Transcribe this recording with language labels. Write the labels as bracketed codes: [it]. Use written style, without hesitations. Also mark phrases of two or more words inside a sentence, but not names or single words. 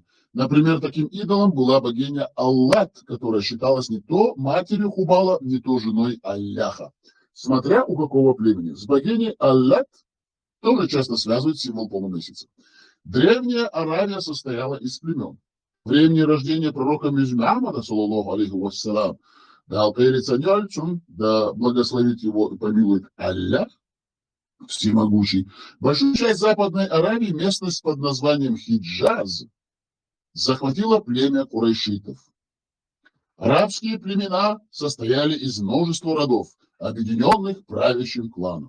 [ru] Например, таким идолом была богиня Аллат, которая считалась не то матерью Хубала, не то женой Алляха. Смотря у какого племени. С богиней Аллат тоже часто связывают символ полумесяца. Древняя Аравия состояла из племен. В времени рождения пророка Мухаммада, [ar] صلى الله عليه وسلم, [ru] да благословит его и помилует Аллах, всемогущий, большую часть Западной Аравии, местность под названием Хиджаз, захватила племя курайшитов. Арабские племена состояли из множества родов, объединенных правящим кланом.